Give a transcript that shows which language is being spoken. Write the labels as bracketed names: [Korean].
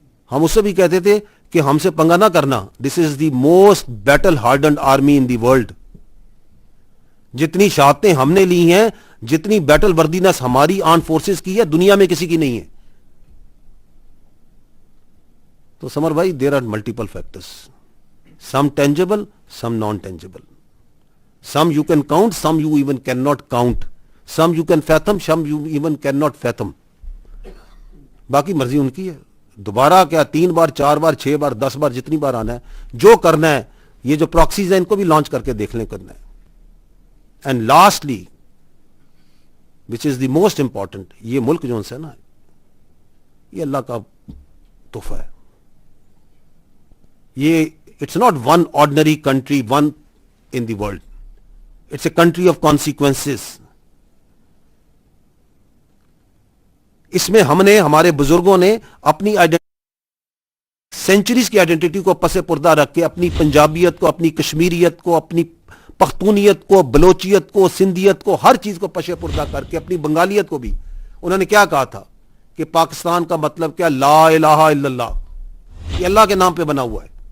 [Urdu] ہم اس سے بھی کہتے تھے کہ ہم سے پنگا نہ کرنا, [English] This is the most battle hardened army in the world. [Urdu] جتنی شہادتیں ہم نے لی ہیں, جتنی بیٹل وردینس ہماری آرم فورسز کی ہے, دنیا میں کسی کی نہیں ہے. تو سمر بھائی, [English] There are multiple factors, some tangible, some non tangible, some you can count, some you even cannot count, some you can fathom, some you even cannot fathom. [Urdu] باقی مرضی ان کی ہے. دوبارہ کیا 3 بار 4 بار 6 بار 10 بار جتنی بار آنا ہے, جو کرنا ہے, یہ جو پراکسیز ہیں ان کو بھی لانچ کر کے دیکھ لیں کرنا ہے. [English] and lastly which is the most important, [Urdu] یہ ملک جو ہے نا, یہ اللہ کا تحفہ ہے. [English] یہ it's not one ordinary country, one in the world. It's a country of consequences. [Urdu] اس میں ہم نے, ہمارے بزرگوں نے اپنی سینچریز کی آئیڈینٹی کو پس پردہ رکھ کے اپنی پنجابیت کو, اپنی کشمیریت کو, اپنی پختونیت کو, بلوچیت کو, سندھیت کو, ہر چیز کو پس پردہ کر کے, اپنی بنگالیت کو بھی, انہوں نے کیا کہا تھا کہ پاکستان کا مطلب کیا, لا الہ الا اللہ, یہ اللہ کے نام پہ بنا ہوا ہے.